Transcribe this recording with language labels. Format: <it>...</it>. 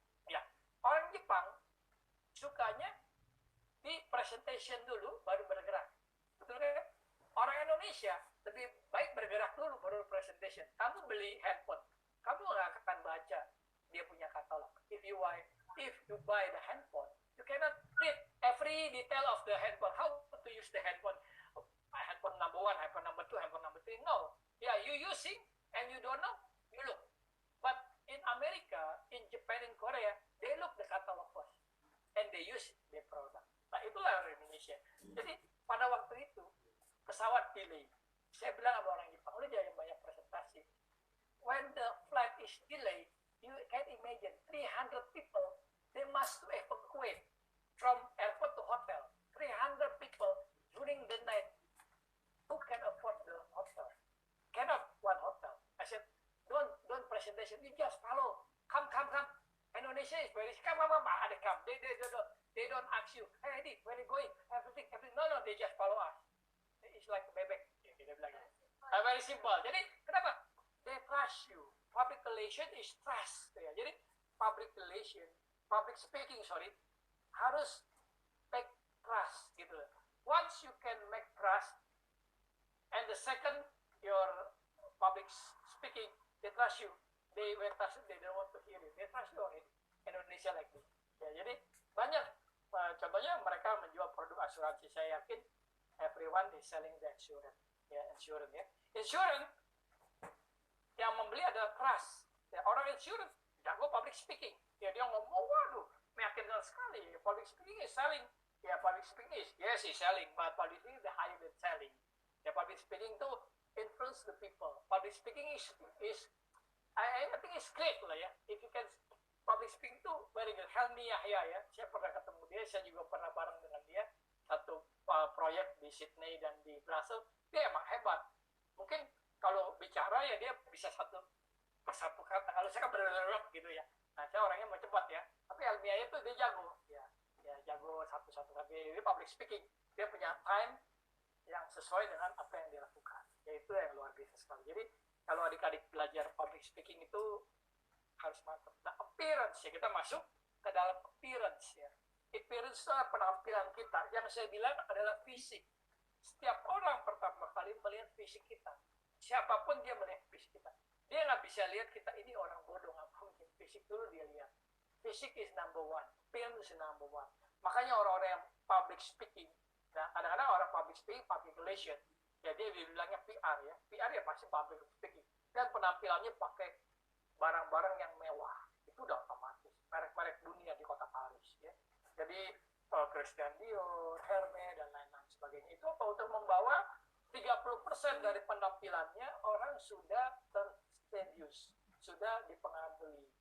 <id>Ya, orang Jepang sukanya di presentation dulu baru bergerak, betul kan? Orang Indonesia lebih baik bergerak dulu baru presentation. Kamu beli handphone, kamu nggak akan baca dia punya katalog.</id> <en>If you buy the handphone, you cannot read every detail of the handphone. How to use the handphone? Handphone number 1, handphone number 2, handphone number 3. No. Yeah, you using and you don't know, you look. But in America, in Japan, in Korea, they look the catalog first and they use the product.</en> <id>Nah, itulah orang Indonesia. Jadi pada waktu itu pesawat delay. Saya bilang sama orang Jepang, udah jangan banyak presentasi.</id> <en>When the flight is delayed, you can imagine 300 people, they must evacuate from airport to hotel. 300 people during the night. Who can afford the hotel? Cannot one hotel. I said, don't presentation. You just follow. Come. Indonesia is very come. They come. They don't ask you. Hey, Eddie, where are you going? Everything. No. They just follow us. It's like a bebek.</en> <id>Dia bilang.</id> <en>Very simple.</en> <id>Jadi kenapa?</id> <en>They trust you. Public relation is trust. Ya.</en> <id>Jadi public speaking, harus</id> <en>make trust gitu. Once you can make trust, and the second your public speaking, they trust you. They don't want to hear you. They trust you already. Indonesia like this.</en> <id>Ya, jadi banyak contohnya mereka menjual produk asuransi. Saya yakin</id> <en>everyone is selling the insurance.</en> <id>Ya, insurance ya. Insurance yang membeli adalah trust. Ya, orang insurance jago public speaking. Ya, dia ngomong, waduh, meyakinkan sekali.</id> <en>Public speaking is selling. Ya, public speaking is, yes, is selling, but public speaking is the higher than selling. Ya, public speaking to influence the people. Public speaking is I think it's great lah ya. If you can public speaking tuh very good.</en> <id>Helmi Yahya ya. Saya pernah ketemu dia, saya juga pernah bareng dengan dia satu proyek di Sydney dan di Brussels. Dia emang hebat. Mungkin kalau bicara ya dia bisa satu kata. Kalau saya kan bener-bener gitu ya. Nah, saya orangnya mau cepat ya. Tapi Helmi Yahya tuh dia jago. Ya jago satu-satu. Tapi dia public speaking. Dia punya time yang sesuai dengan apa yang dia lakukan. Yaitu yang luar biasa sekali. Jadi kalau adik-adik belajar public speaking itu harus mantap. Nah, appearance ya, kita masuk ke dalam appearance ya. Appearance itu adalah penampilan kita. Yang saya bilang adalah fisik. Setiap orang pertama kali melihat fisik kita. Siapapun dia melihat fisik kita. Dia nggak bisa lihat kita ini orang bodoh, nggak mungkin. Fisik dulu dia lihat. Fisik</id> <en>is number one. Appearance is number one.</en> <id>Makanya orang-orang yang public speaking, nah kadang-kadang orang public speaking, public relation, ya dia bilangnya PR ya. PR ya pasti public speaking. Dan penampilannya pakai barang-barang yang mewah. Itu udah otomatis. Merek-merek dunia di kota Paris ya. Jadi Christian Dior, Hermes dan lain-lain sebagainya. Itu apa untuk membawa 30% dari penampilannya orang sudah terseduce, sudah dipengaruhi.</id>